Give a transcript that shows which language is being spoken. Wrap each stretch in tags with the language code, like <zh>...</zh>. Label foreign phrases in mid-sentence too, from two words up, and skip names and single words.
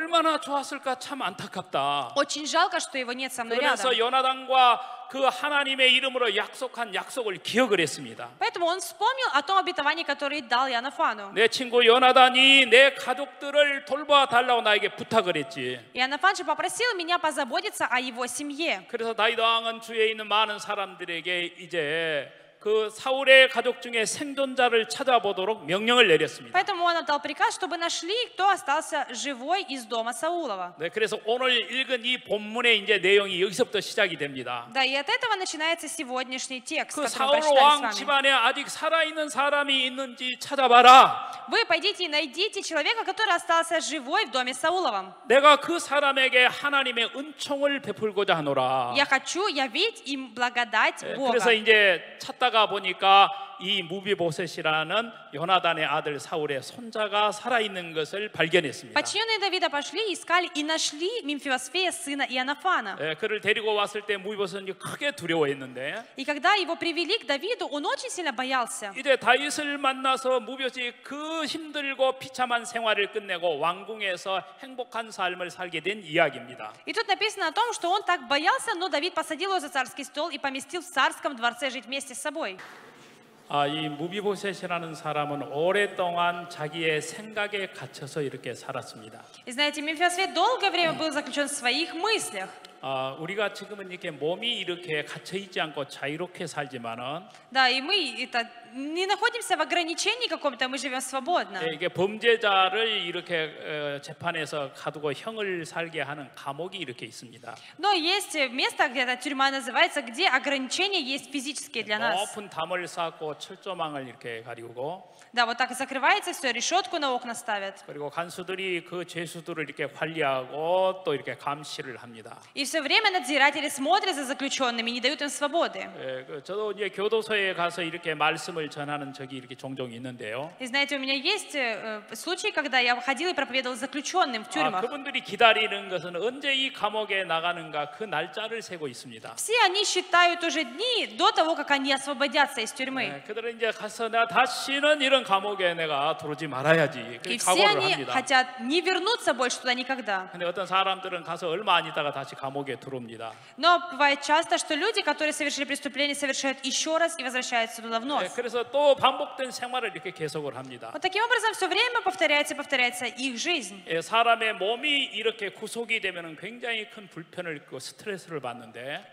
<ko>얼마나 좋았을까 참 안타깝다.</ko> <ru>Очень жалко, что его нет со мной</ru> <ko>그래서</ko> <ru>рядом.</ru> <ko>요나단과 그 하나님의 이름으로 약속한 약속을 기억을 했습니다.</ko> <ru>Поэтому он вспомнил о том обетовании, которое дал Иоаннафану.</ru> <ko>내 친구 요나단이 내 가족들을 돌봐달라고 나에게 부탁을 했지.</ko> <ru>Иоаннафан же попросил меня позаботиться о его семье.</ru> <ko>그래서 다윗 왕은 주위에 있는 많은 사람들에게 이제 그 사울의 가족 중에 생존자를 찾아보도록 명령을 내렸습니다.</ko> <ru>Поэтому он отдал приказ, чтобы нашли, кто остался живой из дома Саулова.</ru> <ko>네, 그래서 오늘 읽은 이 본문의 이제 내용이 여기서부터 시작이 됩니다.</ko> <ru>Да, и от этого начинается сегодняшний текст,</ru> <ko>그</ko> <ru>который 사울 мы прочитали</ru> <ko>왕</ko> <ru>с вами.</ru> <ko>집안에 아직 살아있는 사람이 있는지 찾아봐라.</ko> <ru>Вы пойдите и найдите человека, который остался живой в доме Сауловом.</ru> <ko>내가 그 사람에게 하나님의 은총을 베풀고자 하노라.</ko> <ru>Я хочу явить им благодать Бога.</ru> <ko>그래서 이제 찾다가 보니까 이 무비보셋이라는 요나단의 아들 사울의 손자가 살아있는 것을 발견했습니다.</ko> <ru>Подчиненные Давида пошли, искали и нашли Мемфивосфея, сына Ионафана.</ru> <ko>그를 데리고 왔을 때 무비보셋이 크게 두려워했는데</ko> <ru>И когда его привели к Давиду, он очень сильно боялся.</ru> <ko>이제 다윗을 만나서 무비보셋이 그 힘들고 비참한 생활을 끝내고 왕궁에서 행복한 삶을 살게 된 이야기입니다.</ko> <ru>И тут написано о том, что он так боялся, но Давид посадил его за царский стол и поместил в царском дворце жить вместе с собой.</ru> <ko>이 무비보셋이라는 사람은 오랫동안 자기의 생각에 갇혀서 이렇게 살았습니다.</ko> <ru>И знаете, Мемфивосфет долгое время был заключен в своих мыслях.</ru> <ko>우리가 지금은 이렇게 몸이 이렇게 갇혀 있지 않고 자유롭게 살지만은</ko> <ru>Да, и мы не находимся в ограничении каком-то, мы живем свободно.</ru> <ko>이게 범죄자를 이렇게 재판에서 가두고 형을 살게 하는 감옥이 이렇게 있습니다.</ko> <ru>Но есть место, где эта тюрьма называется, где ограничения есть физические для нас.</ru> <ko>높은 담을 쌓고 철조망을 이렇게 가리우고</ko> <ru>Да, вот так и закрывается все, решетку на окна ставят.</ru> <ko>그리고 간수들이 그 죄수들을 이렇게 관리하고 또 이렇게 감시를 합니다.</ko> <ru>И все время надзиратели смотрят за заключенными, не дают им свободы.</ru> <ko>저도 이제 교도소에 가서 이렇게 말씀을 전하는 적이 이렇게 종종 있는데요.</ko> <ru>И знаете, у меня есть случаи, когда я ходила и проповедовала заключенным в тюрьмах.</ru> <ko>그분들이 기다리는 것은 언제 이 감옥에 나가는가 그 날짜를 세고 있습니다.</ko> <ru>Все они считают уже дни до того, как они освободятся из тюрьмы.</ru> <ko>그들은 이제 가서 내가 다시는 이런 감옥에 내가 들어오지 말아야지.</ko> <ru>И все</ru> <ko>각오를</ko> <ru>они</ru> <ko>합니다.</ko> <ru>хотят не вернуться больше туда никогда.</ru> <ko>근데 어떤 사람들은 가서 얼마 안 있다가 다시 감옥에 들어옵니다.</ko> <ru>Но бывает часто, что люди, которые совершили преступление, совершают еще раз и возвращаются туда вновь.</ru> <ko>그래서 또 반복된 생활을 이렇게 계속을 합니다.</ko> <ru>Вот таким образом все время повторяется их жизнь.</ru> <ko>사람의 몸이 이렇게 구속이 되면은 굉장히 큰 불편을 있고 스트레스를 받는데</ko>